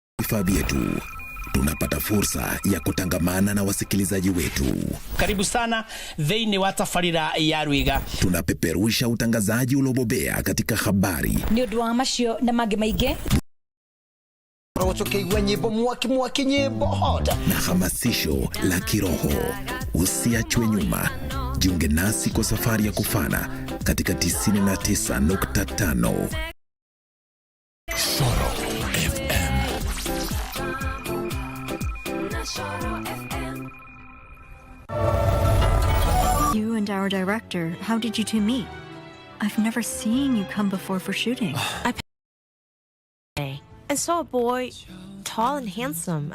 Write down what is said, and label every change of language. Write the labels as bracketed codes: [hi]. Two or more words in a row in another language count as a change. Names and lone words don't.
[sw] vifaa vyetu, tunapata fursa ya kutangamana na wasikilizaji wetu. Karibu sana [ki] thĩinĩ wa tabarĩra ya Rwiga. [sw] Tunapeperusha utangazaji uliobobea katika habari, [ki] nĩ ũndũ wa macio na mangĩ maingĩ, [sw] na hamasisho la kiroho. Usiachwe nyuma. Jiunge nasi kwa safari ya kufana katika 99.5 Shoro FM. [en] You and our director, how did you two meet? I've never seen you come before for shooting. I saw a boy, tall and handsome.